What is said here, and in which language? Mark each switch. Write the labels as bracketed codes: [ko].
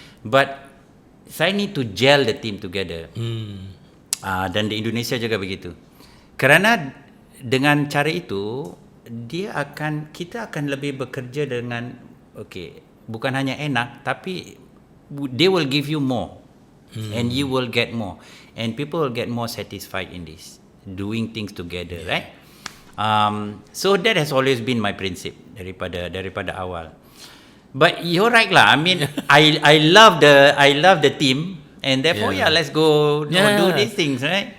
[en] But [ms] saya [en] need to gel the team together. [ms] Dan di Indonesia juga begitu. Kerana dengan cara itu kita akan lebih bekerja dengan bukan hanya enak, tapi [en] they will give you more. And you will get more, and people will get more satisfied in this doing things together, right? So that has always been my principle [ms] daripada awal. [en] But you're right lah. I mean, I love the team, and therefore let's go do these things, right?